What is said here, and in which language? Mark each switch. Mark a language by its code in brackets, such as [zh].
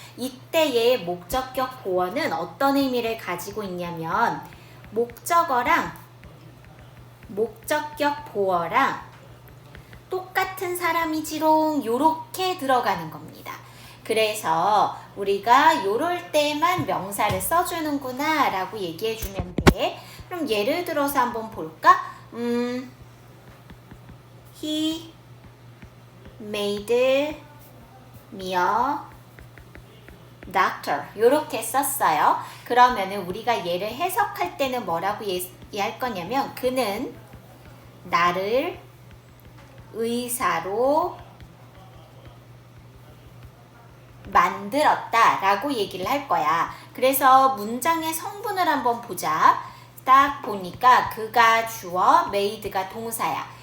[ko] 이때의 목적격 보어는 어떤 의미를 가지고 있냐면 목적어랑 목적격 보어랑 똑같은 사람이지롱 요렇게 들어가는 겁니다. 그래서 우리가 요럴 때만 명사를 써주는구나 라고 얘기해 주면 돼. 그럼 예를 들어서 한번 볼까? [en] He made me a doctor [ko] 요렇게 썼어요. 그러면은 우리가 얘를 해석할 때는 뭐라고 얘기할 거냐면 그는 나를 의사로 만들었다 라고 얘기를 할 거야. 그래서 문장의 성분을 한번 보자. 딱 보니까 그가 주어, made가 동사야.